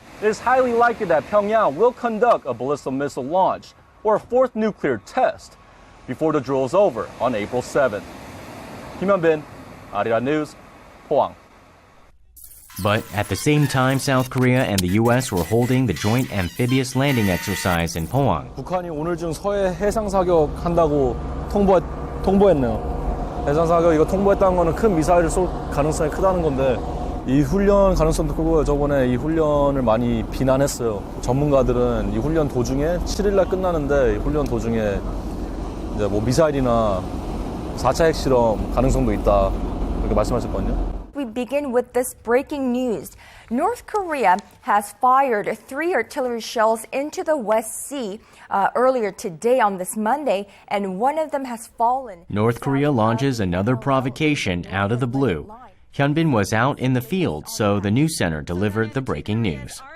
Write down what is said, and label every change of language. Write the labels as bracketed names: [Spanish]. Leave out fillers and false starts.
[English] It is highly likely that Pyongyang will conduct a ballistic missile launch or a fourth nuclear test before the drill is over on April 7th. Kim Hyun-bin, Arirang News, Pohang. But at the same time, South Korea and the U.S. were holding the joint amphibious landing exercise in Pohang. [Korean] 북한이 오늘 중 서해 해상 사격 한다고 통보했네요. 해상 사격 이거 통보했다는 거는 큰 미사일을 쏠 가능성이 크다는 건데 이 훈련 가능성도 크고요. 저번에 이 훈련을 많이 비난했어요. 전문가들은 이 훈련 도중에 7일날 끝나는데 이 훈련 도중에 이제 뭐 미사일이나 4차 핵실험 가능성도 있다 이렇게 말씀하셨거든요. [English] We begin with this breaking news. North Korea has fired 3 artillery shells into the West Sea earlier today on this Monday, and one of them has fallen. North Korea launches another provocation out of the blue. Hyunbin was out in the field, so the news center delivered the breaking news.